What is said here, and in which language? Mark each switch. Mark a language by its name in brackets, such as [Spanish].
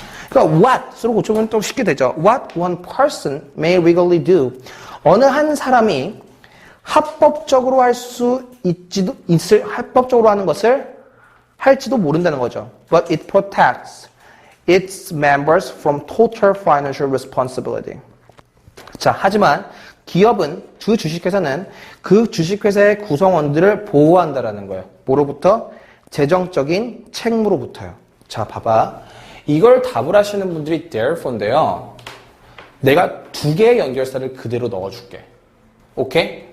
[Korean] 그러니까 what으로 고쳐보면 또 쉽게 되죠. [English] What one person may legally do. [Korean] 어느 한 사람이 합법적으로 할 수 있을 합법적으로 하는 것을 할지도 모른다는 거죠. [English] But it protects its members from total financial responsibility. [Korean] 자, 하지만 기업은 그 주식회사는 그 주식회사의 구성원들을 보호한다라는 거예요. 뭐로부터? 재정적인 책무로부터요. 자, 봐봐. 이걸 답을 하시는 분들이 therefore인데요. 내가 두 개의 연결사를 그대로 넣어줄게. 오케이?